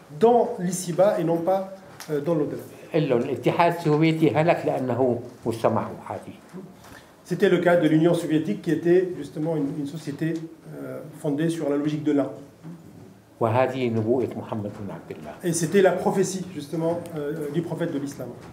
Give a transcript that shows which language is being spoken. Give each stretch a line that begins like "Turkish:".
French: dans l'ici-bas et non pas dans l'au-delà.
Arabic: الاتحاد السوفيتي هلك لأنه مجتمع أحادي.
French: C'était le cas de l'Union soviétique qui était justement une société fondée sur la logique de l'un.
Arabic: وهذه نبوءة محمد بن عبد الله.
French: Et c'était la prophétie justement du prophète de l'islam.